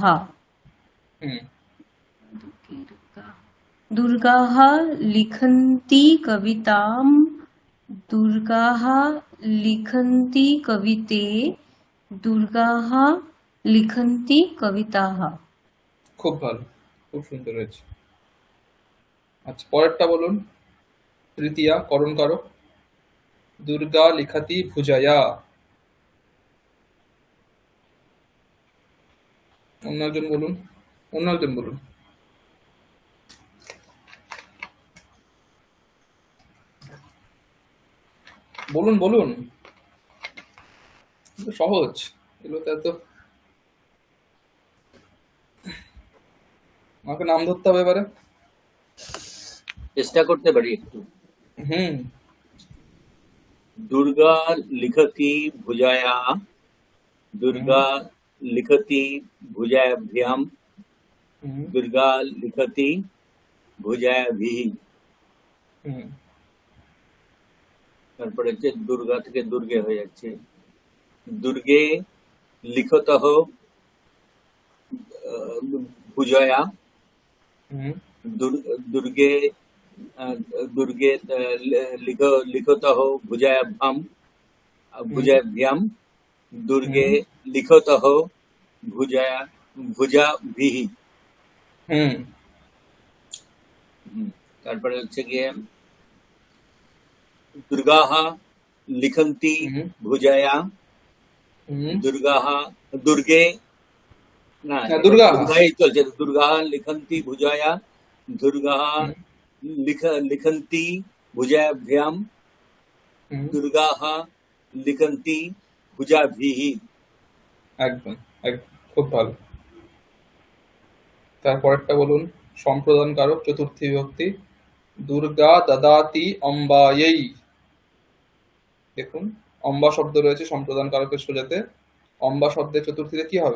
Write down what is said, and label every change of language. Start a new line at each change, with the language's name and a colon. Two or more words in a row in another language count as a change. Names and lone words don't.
Sanskrit: হুম दुर्गाः लिखन्ति कवितां दुर्गाः लिखन्ति कविते दुर्गाः लिखन्ति कविताः
Bangla: খুব ভালো, খুব সুন্দর হয়েছে। আচ্ছা, পরেরটা বলুন। তৃতীয়া করণ কারক।
Sanskrit: দুর্গা লিখাতি ভুজায়া।
Bangla: অন্য একজন বলুন, অন্য একজন বলুন। বলুন বলুন, এগুলো সহজ, এগুলো তো এত, আমাকে নাম ধরতে হবে এবারে। চেষ্টা করতে পারি একটু। হুম
Sanskrit: दुर्गा लिखति भुजाया दुर्गा लिखति भुजाभ्याम হুম दुर्गा लिखति भुजाभिः হুম
Bangla: তারপরে হচ্ছে দুর্গা থেকে দুর্গে হয়ে যাচ্ছে
Sanskrit: দুর্গে লিখতঃ ভুজয়া হুম दुर्गे दुर्गे लिखतः भुजाभ्याम भुजाभ्याम दुर्गे लिखतः भुजा भुजाभिः হুম
Bangla: তারপরে হচ্ছে গিয়ে
Sanskrit: दुर्गाः लिखन्ति হুম भुजाया হুম दुर्गाः दुर्गे না
Bangla: হ্যাঁ, দুর্গা। দুর্গাই চলছে
Sanskrit: दुर्गाः लिखन्ति भुजाया दुर्गाः হুম लिखन्ति भुजाभ्याम হুম दुर्गाः लिखन्ति भुजाभिः
Bangla: একদম একদম, খুব ভালো। তারপরেরটা বলুন। সম্প্রদান কারক চতুর্থী বিভক্তি।
Sanskrit: দুর্গা দদাতি অম্বাयै।
Bangla: দেখুন, অম্বা শব্দ রয়েছে সম্প্রদান কারকের সোজাতে। অম্বা শব্দের চতুর্থীতে কি হবে?